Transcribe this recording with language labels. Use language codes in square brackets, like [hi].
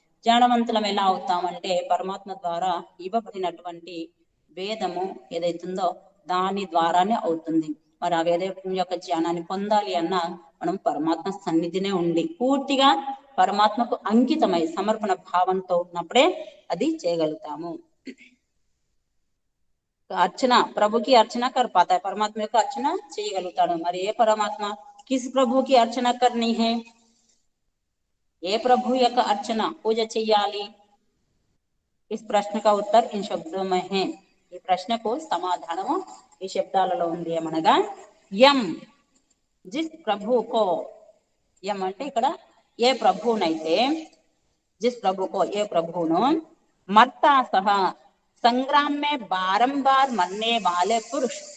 [te] జ్ఞానవంతులం ఎలా అవుతామంటే పరమాత్మ ద్వారా ఇవ్వబడినటువంటి వేదము ఏదైతుందో దాని ద్వారానే అవుతుంది. మరి ఆ వేదం యొక్క జ్ఞానాన్ని పొందాలి అన్నా మనం పరమాత్మ సన్నిధినే ఉండి పూర్తిగా పరమాత్మకు అంకితమై సమర్పణ భావంతో ఉన్నప్పుడే అది చేయగలుగుతాము. [hi] अर्चना प्रभु की अर्चना कर पाता है, परमात्मा [te] యొక్క [hi] अर्चना [te] చేయగలుగుతాడు. మరి ఏ పరమాత్మ, [hi] किस प्रभु की अर्चना करनी है, [te] ఏ ప్రభు యొక్క अर्चన పూజ చెయ్యాలి? [hi] इस प्रश्न का उत्तर इन शब्दों में है. [te] ఈ ప్రశ్నకు సమాధానము ఈ శబ్దాలలో ఉంది. ఏమనగా యం [hi] जिस प्रभु को, [te] యం అంటే ఇక్కడ ఏ ప్రభువునైతే, [hi] जिस प्रभु को [te] ఏ ప్రభువును [hi] मरता सह संग्राम में बारंबार मरने वाले पुरुष,